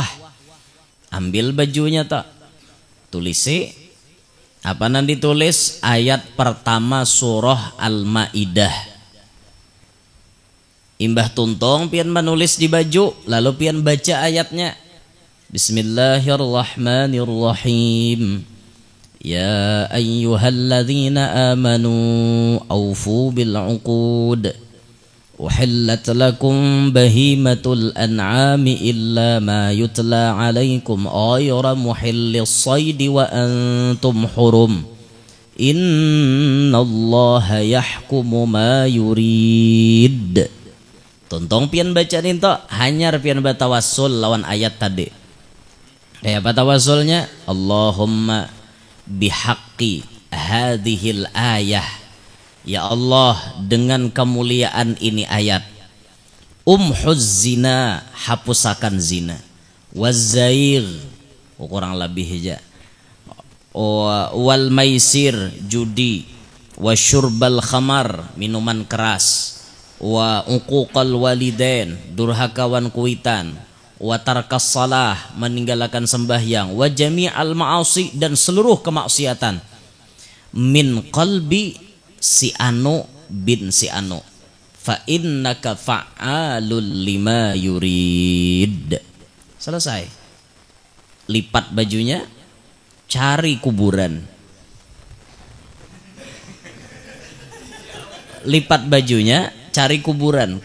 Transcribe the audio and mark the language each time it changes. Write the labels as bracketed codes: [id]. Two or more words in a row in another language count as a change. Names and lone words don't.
[bjn] Ambil bajunya tuh, tulisi apa nan ditulis? Ayat pertama surah Al-Maidah. Imbah tuntong pian menulis di baju, lalu pian baca ayatnya. [ar] بسم الله الرحمن الرحيم. يا أيها الذين آمنوا أوفوا بالعقود أحلت لكم بهيمة الأنعام إلا ما يتلى عليكم غير محلي الصيد وأنتم حرم إن الله يحكم ما يريد. [bjn] Tontong pian baca ninto hanyar pian batawassul lawan ayat tadi. Kayak apa tawasulnya? [ar] اللهم بحق هذه الآية, [bjn] ya Allah dengan kemuliaan ini ayat, [ar] امح الزنا, [bjn] hapusakan zina, wazzair, kurang lebih aja, [ar] والميسر, judi, وشرب الخمر, [bjn] minuman keras, [ar] وعقوق الوالدين, [bjn] durhakawan kuitan, [ar] وترك الصلاة, [bjn] meninggalkan sembahyang, [ar] وجميع المعاصي, [bjn] dan seluruh kemaksiatan, [ar] من قلب si anu بن si anu، فإنك فعال لما يريد. [bjn] Selesai. Lipat bajunya, cari kuburan. Lipat bajunya, cari kuburan.